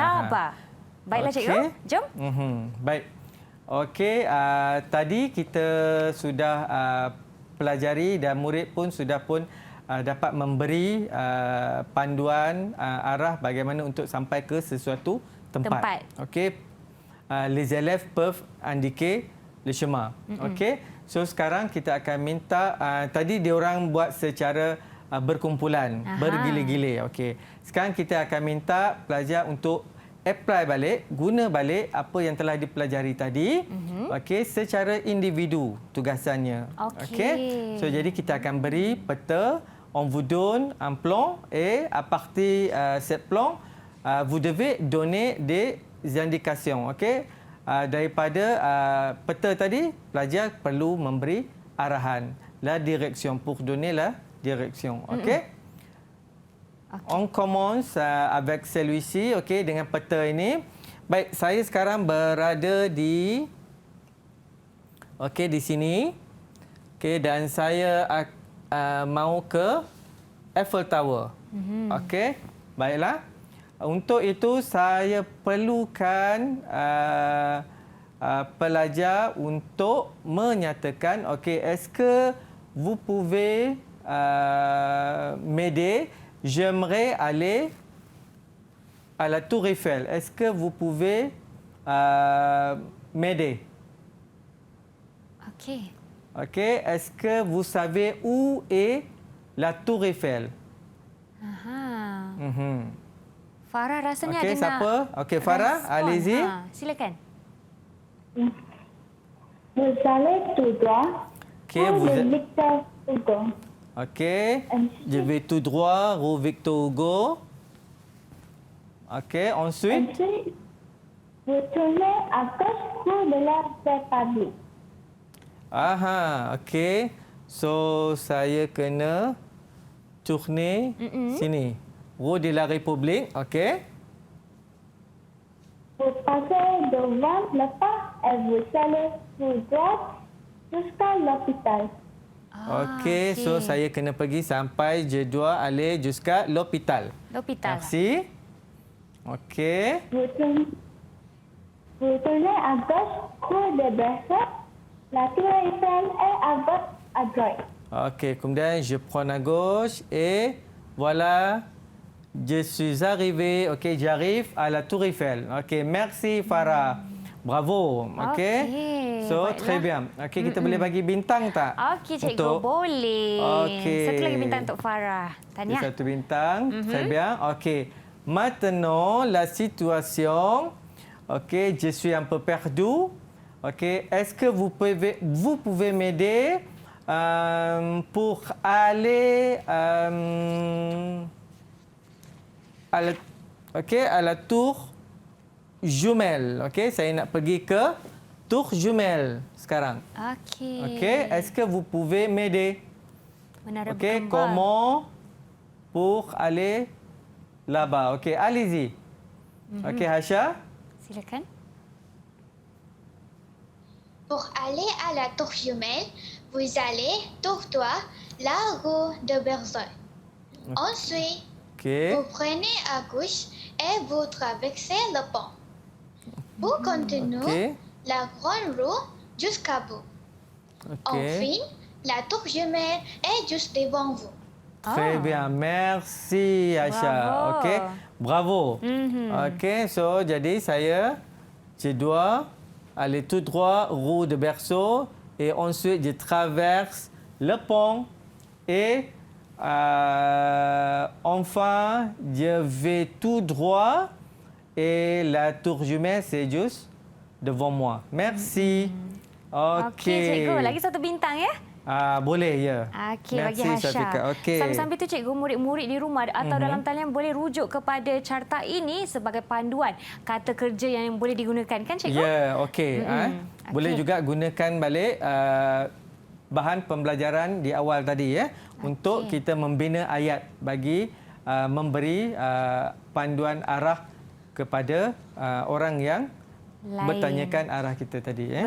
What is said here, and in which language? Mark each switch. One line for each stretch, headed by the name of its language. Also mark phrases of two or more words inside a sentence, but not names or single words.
Malay: Laba. Baiklah cikgu, jom. Baik. Okey, tadi kita sudah pelajari dan murid pun sudah dapat memberi panduan arah bagaimana untuk sampai ke sesuatu tempat. Okey.
French: Les élèves peuvent indiquer le chemin.
Malay: Okey. So sekarang kita akan minta tadi diorang buat secara berkumpulan, bergile-gile. Okey. Sekarang kita akan minta pelajar untuk apply balik, guna balik apa yang telah dipelajari tadi. Okey, secara individu tugasannya. Okey. So jadi kita akan beri peta.
French: On vous donne un plan et à partir de ce plan, vous devez donner des indications.
Malay: Okey. Daripada peta tadi, pelajar perlu memberi arahan.
French: La direction, pour donner la direction. Okey. On commence avec celui-ci,
Malay: okey, dengan peta ini. Baik, saya sekarang berada di di sini. Okey, dan saya mau ke Eiffel Tower. Okey, baiklah. Untuk itu saya perlukan pelajar untuk menyatakan, okey,
French: est-ce que vous pouvez m'aider? J'aimerais aller à la Tour Eiffel. Est-ce que vous pouvez m'aider? Okey. Okey. Est-ce que vous savez où est la Tour Eiffel?
Malay: Farah rasanya okey, ada siapa? Okey, Farah,
French: allez-y.
Malay: Silakan.
French: Vous allez tout droit. Okey, Pour le Victor Hugo. Okey. Je vais tout droit, rue Victor Hugo. Okey, ensuite. Ensuite, vous tournez à gauche cours de la République.
Malay: Okey. So, saya kena tourner sini.
French: Rue de la République, okey. Vous passez devant le parc et vous allez tout droit jusqu'à l'hôpital.
Malay: Okey, so saya kena pergi sampai
French: je dois aller jusqu'à l'hôpital. L'hôpital. Merci. Okey. Vous tournez à gauche, cours de Berceau. La tour Eiffel est à gauche à droite. Okey, kemudian je prends à gauche et voilà, je suis arrivé. Okey, j'arrive à la tour Eiffel. Okey, merci Farah. Bravo.
Malay: Okey. So, baiklah.
French: très bien.
Malay: Okey, kita boleh bagi bintang tak? Okey, cikgu, boleh. Okey. Satu lagi bintang untuk Farah. Tahniah. Satu bintang.
French: Très bien. Okey. Maintenant, la situation. Okey, je suis un peu perdu. Okey, est-ce que vous pouvez m'aider pour aller à la tour jumelle.
Malay: Okey, saya nak pergi ke
French: tour jumelle
Malay: sekarang. Okey. Okey,
French: est-ce que vous pouvez m'aider?
Malay: Menara Okey, berkembang.
French: comment pour aller là-bas? Okey, allez-y.
Malay: Okey, Hasha. Silakan.
French: Pour aller à la tour jumelle, vous allez tout droit la rue de Berceau. Ensuite, Okey. vous prenez à gauche et vous traversez le pont. Vous continuez Okey. la grande rue jusqu'à bout. Okey. Enfin, la tour jumelle est juste devant vous. Très bien. Merci, Hasha. Bravo. Okey. Bravo. Okey, so jadi je dois aller tout droit rue de Berceau et ensuite je traverse le pont et enfin je vais tout droit et la tour jumelle c'est juste devant moi. Merci.
Malay: Okey, cikgu. Lagi satu bintang ya. Boleh, ya. Okey, bagi Hasha. Okey. Sambil-sambil tu cikgu, murid-murid di rumah atau dalam talian boleh rujuk kepada carta ini sebagai panduan kata kerja yang boleh digunakan, kan cikgu? Ya, okey. Boleh juga gunakan balik bahan pembelajaran di awal tadi ya untuk kita membina ayat bagi memberi panduan arah kepada orang yang bertanyakan arah kita tadi ya.